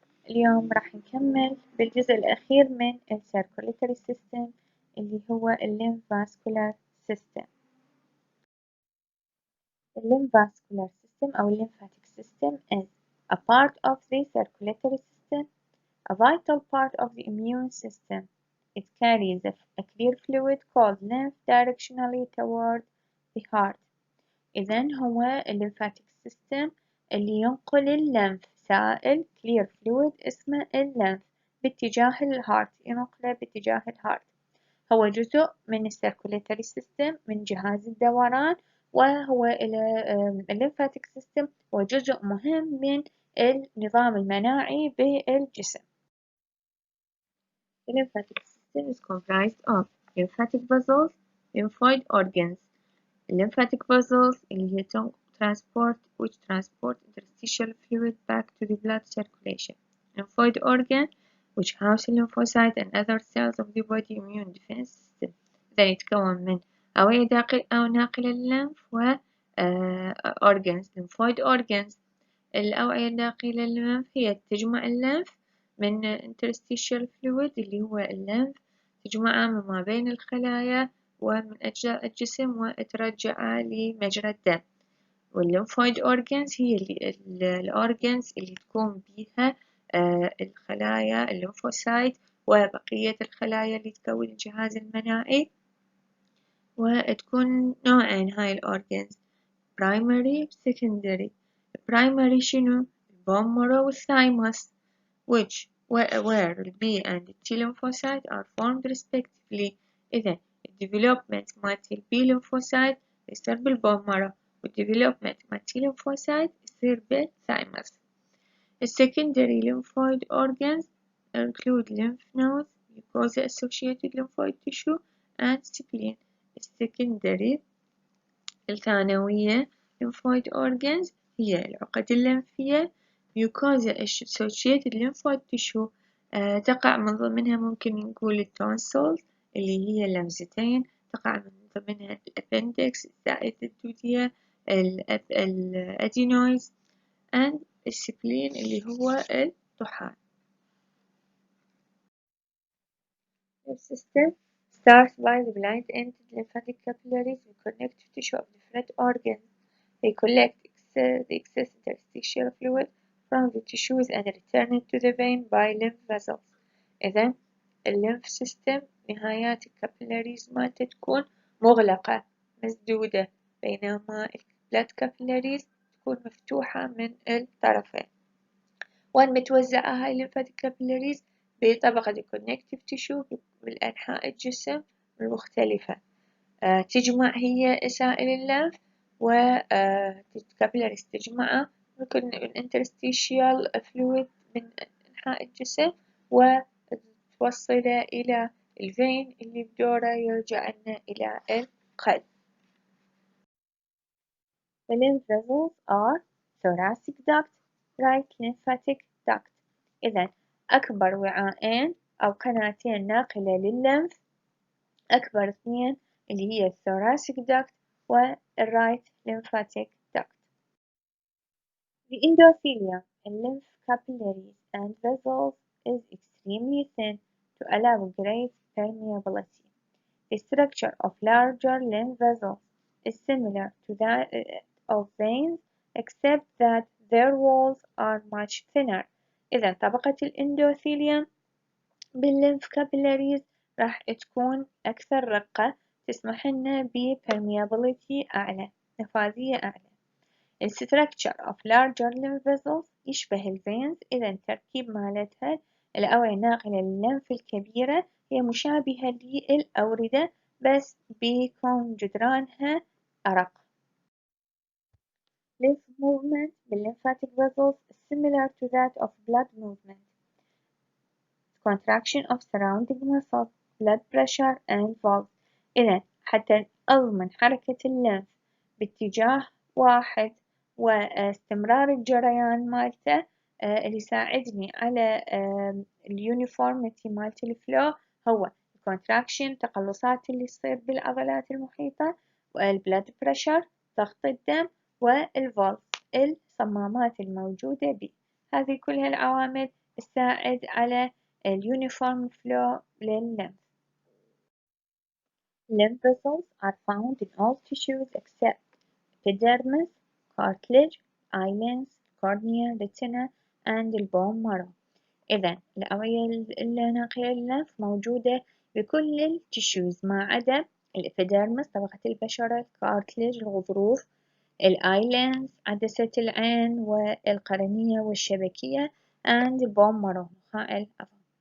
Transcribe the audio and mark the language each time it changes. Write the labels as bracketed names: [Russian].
[Arabic] اليوم راح نكمل بالجزء الأخير من السيركوليتري سيستم اللي هو الليمف فاسكولار سيستم. [English] الليمف vascular system أو الليمفاتيك system is a part of the circulatory system, a vital part of the immune system. It carries a clear fluid called lymph directionally toward the heart. [Arabic] إذن هو الليمفاتيك سيستم اللي ينقل الليمف سائل [English] clear fluid [Arabic] اسمه الليمف باتجاه الهارت، ينقله باتجاه الهارت. هو جزء من السيركوليتري سيستم من جهاز الدوران، وهو الليمفاتيك سيستم هو جزء مهم من النظام المناعي بالجسم. [English] The lymphatic system is comprised of lymphatic vessels, lymphoid organs. Lymphatic vessels [Arabic] اللي هي [English] which transport interstitial fluid back to the blood circulation. Lymphoid organ which house lymphocytes and other cells of the body immune defense system. [Arabic] إذا يتكون من أوعية ناقلة للليمف و organs. lymphoid organs الأوعية الناقلة للليمف هي تجمع الليمف من interstitial fluid اللي هو الليمف، تجمعه ما بين الخلايا ومن أجزاء الجسم وترجعه لمجرى الدم. والليمفويد أورجانز هي الأورجانز اللي تكون بيها الخلايا الليمفوسايت وبقية الخلايا اللي تكون الجهاز المناعي، وتكون نوعين هاي الأورجانز primary secondary. [English] primary [Arabic] شنو؟ [English] bone marrow والthymus where the B and the T lymphocyte are formed respectively. [Arabic] إذا الديفلوبمنت مالت البي lymphocyte يصير بالبون مارو، والديفلوبمنت مالت التي lymphocyte يصير بالثايمس. [English] السكندري lymphoid organs include lymph nodes, mucosa associated lymphoid tissue and spleen. [Arabic] السكندري الثانوية lymphoid organs هي العقد الليمفية، mucosa associated lymphoid tissue تقع من ضمنها ممكن نقول التونسلز اللي هي اللمزتين، تقع من ضمنها الأبندكس الزائدة الدودية، الأدينويز and السبلين اللي هو الطحال. [English] The system starts by the blind-ended lymphatic capillaries with connective tissue of different organs. They collect the excess interstitial fluid from the tissues and return it to the vein by lymph vessels. [Arabic] إذن الليمف سيستم نهايات الكابيلاريز مالته تكون مغلقة مسدودة، بينما البلاد كابيلاريز تكون مفتوحة من الطرفين. وين متوزعة هاي الليمفاتيك كابيلاريز؟ بطبقة الكونكتيف تيشو بالأنحاء الجسم المختلفة. تجمع هي سائل الليمف والكابيلاريز تجمعه ممكن الانترستيشيال فلويد من أنحاء الجسم وتوصله إلى الفين اللي بدوره يرجع لنا إلى القلب. [English] The lymph vessels are thoracic duct, right lymphatic duct. [Arabic] إذا أكبر وعاءين أو قناتين ناقلة للليمف، أكبر اثنين اللي هي thoracic duct والرايت lymphatic duct. [English] The endothelium in lymph capillaries and vessels is extremely thin to allow great permeability. The structure of larger lymph vessels is similar to that of veins except that their walls are much thinner. [Arabic] إذا طبقة الإندوثيليوم بالليمف كابيلاريز راح تكون أكثر رقة، تسمح لنا بpermeability أعلى، نفاذية أعلى. [English] The structure of larger lymph vessels [Arabic] يشبه الفينز، إذا التركيب مالتها الأوعية الناقلة للليمف الكبيرة هي مشابهة للأوردة بس بيكون جدرانها أرق. [English] Lymph movement بالlymphatic vessels is similar to that of blood movement. Contraction of surrounding muscles, blood pressure and valves. [Arabic] إذا حتى أضمن حركة الليمف باتجاه واحد واستمرار الجريان مالته اللي يساعدني على اليونيفورميتي مالت الفلو هو الكونتراكشن، تقلصات اللي تصير بالعضلات المحيطة، والبلاد بريشر ضغط الدم، والفالف الصمامات الموجودة بيه. هذه كلها العوامل تساعد على اليونيفورم فلو للليمف. [English] Lymph vessels are found in all tissues except epidermis, cartilage, eyelids, cornea, retina, and bone marrow. [Arabic] إذا الأوعية الناقلة للليمف موجودة بكل التشوز ما عدا الإبيديرمس طبقة البشرة، الكارتليج الغضروف، الآيلينز عدسة العين والقرنية والشبكية and bone marrow نخاع العظم.